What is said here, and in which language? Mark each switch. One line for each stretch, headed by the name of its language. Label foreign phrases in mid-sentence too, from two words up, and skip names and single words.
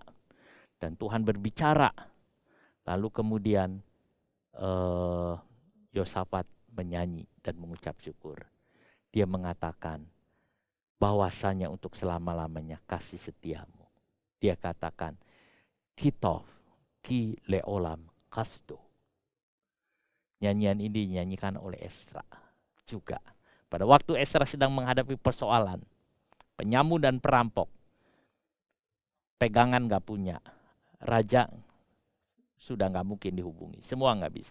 Indonesian: Dan Tuhan berbicara. Lalu kemudian Yosafat menyanyi dan mengucap syukur. Dia mengatakan bahwasanya untuk selama-lamanya kasih setiamu. Dia katakan,
Hebrew: Kitov ki leolam kasdo.
Indonesian: Nyanyian ini dinyanyikan oleh Esra juga. Pada waktu Esra sedang menghadapi persoalan, penyamu dan perampok, pegangan gak punya, raja sudah gak mungkin dihubungi, semua gak bisa.